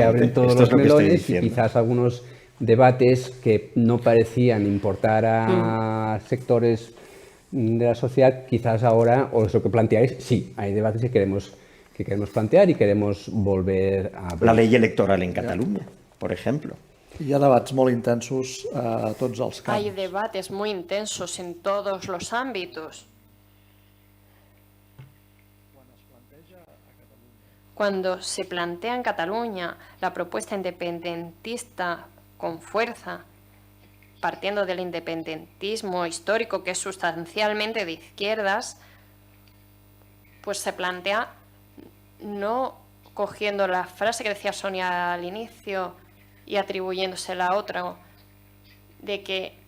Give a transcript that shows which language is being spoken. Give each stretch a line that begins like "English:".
Spanish: Se abren todos los melones y quizás algunos debates que no parecían importar a sectores de la sociedad, quizás ahora, o eso que planteáis, sí, hay debates que queremos plantear y queremos volver a ver. La ley electoral en Cataluña, por ejemplo.
Catalan: Hi ha debats molt intensos a tots els camps.
Spanish: Hay debates muy intensos en todos los ámbitos. Cuando se plantea en Cataluña la propuesta independentista con fuerza, partiendo del independentismo histórico, que es sustancialmente de izquierdas, pues se plantea no cogiendo la frase que decía Sonia al inicio y atribuyéndosela a otra, de que